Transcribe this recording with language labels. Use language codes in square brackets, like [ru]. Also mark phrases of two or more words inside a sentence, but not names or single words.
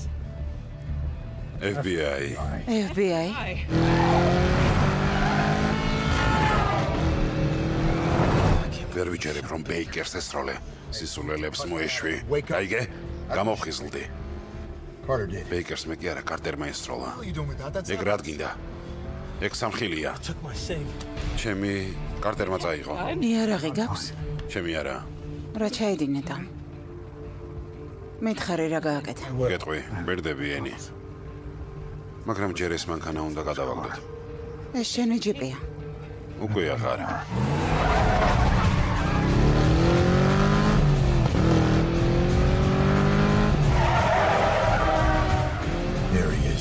[ka] FBI. FBI. ვერ ვიჯერებ რომ ბეიკერს ესროლე. სისულელებს მოეშვი. გაიგე? გამოფხიზლდი. [en] Carter did. [ka] ბეიკერს მე კი არა, კარტერმა ესროლა. [en] What are you doing with that? That's [ka] ეგ რა გინდა? ეგ სამხილია. [en] Took my save. [ka] ჩემი კარტერმა წაიღო. იარაღი გაქვს? ჩემი არა. რა ჩაედინეთ ამ? მითხარი რა გააკეთა? გეტყვი, ბერდები ენი. მაგრამ ჯერ ეს მანქანა უნდა გადავაგდოთ. ეს შენი ჯიპია. უკვე აღარ. [en] There he is.